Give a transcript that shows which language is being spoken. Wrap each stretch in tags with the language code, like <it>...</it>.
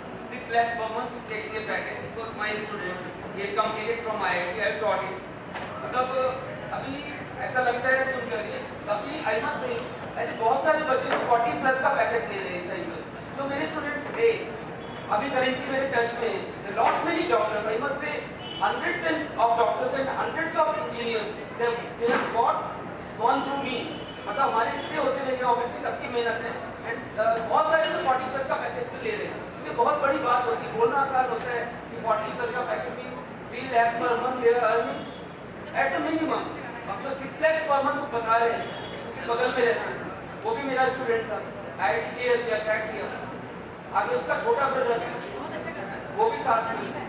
<en>6 lakh per month is taking a package. It was my student. He is completed from IIT. I taught him.</en> <hi>मतलब अभी ऐसा लगता है सुनकर के, अभी</hi> <en>I must say</en> <hi>ऐसे बहुत सारे बच्चे 40 प्लस का पैकेज ले रहे हैं टाइम पर, जो मेरे स्टूडेंट्स थे अभी करेंटली मेरे टच में।</hi> <en>Lot many doctors, I must say hundreds of doctors and hundreds of engineers, they have gone through me.</en> <hi>मतलब हमारे इससे होते हुए ऑब्वियसली सबकी मेहनत है एंड बहुत सारे तो 40 प्लस का पैकेज भी ले रहे हैं। ये बहुत बड़ी बात होती है, बोलना आसान होता है कि 40 प्लस का package means 3 lakh per month दे रहा</hi> <en>Earning at the minimum.</en> <hi>अब जो 6 लाख पर मंथ बता रहे हैं उसके बगल में रहता है, वो भी मेरा स्टूडेंट था, IIT क्लियर किया, क्रैक किया, आगे उसका छोटा ब्रदर है वो भी साथ में।</hi>